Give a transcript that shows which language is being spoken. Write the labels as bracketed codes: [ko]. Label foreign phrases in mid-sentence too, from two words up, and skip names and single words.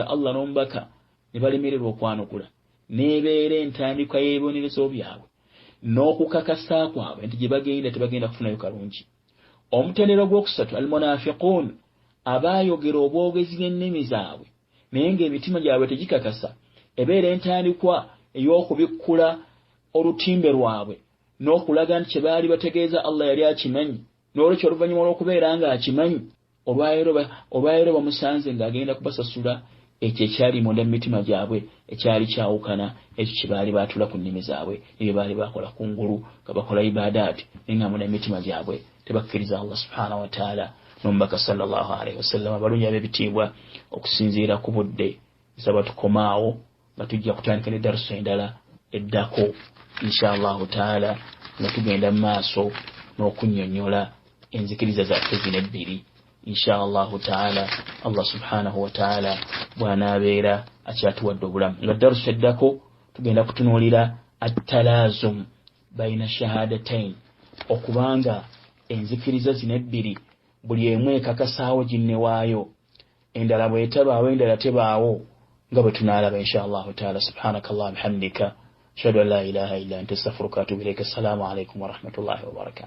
[lg] Allah n'omubaka ne balemererwa okwanukula n'ebeera entandikwa y'ebibonerezo byabwe n'okukakasa kwabwe nti gye bagenda tebagenda kufunayo kalungi omutendera ogwokusatu almunafiquun abaayogera obwogezi bw'ennimi zaabwe naye ng'emitima gyabwe tegikakasa ebeera entandikwa ey'okubikkula olutimbe lwabwe n'okulaga nti kye baali bategeeza Allah yali akimanyi n'olwekyo oluvannyuma lw'okubeera nga akimanyi olwaleero bamusanze ng'agenda kubasasula ekyo ekyali munda mu mitima gyabwe ekyali kyawukana ekyo kye baali baatula ku nnimi zaabwe ebyo baali bakola kungulu nga bakola ibadaati naye nga munda mu mitima gyabwe tebakkiriza [ar] الله سبحانه وتعالى [lg] n'omubaka [ar] صلى الله عليه وسلم [lg] abalungi ab'ebitiibwa okusinziira ku budde nsaba tukomaawo nga tujja kutandika ne darusu endala eddako [ar] إن شاء الله تعالى [lg] nga tugenda mu maaso n'okunnyonnyola enzikiriza zaffe zino ebbiri [ar] إن شاء الله تعالى الله سبحانه وتعالى [lg] bw'anaabeera akyatuwadde obulamu nga darusu eddako tugenda kutunuulira [ar] التلازم بين الشهادتين [lg] okubanga enzikiriza zino ebbiri buli emu ekakasaawo ginnewaayo endala bw'etabaawo endala tebaawo nga bwe tunaalaba [ar] إن شاء الله تعالى سبحانك الله بحمدك أشهد أن لا إله إلا أنت أستغفرك وأتوب إليك السلام عليكم ورحمة الله وبركاته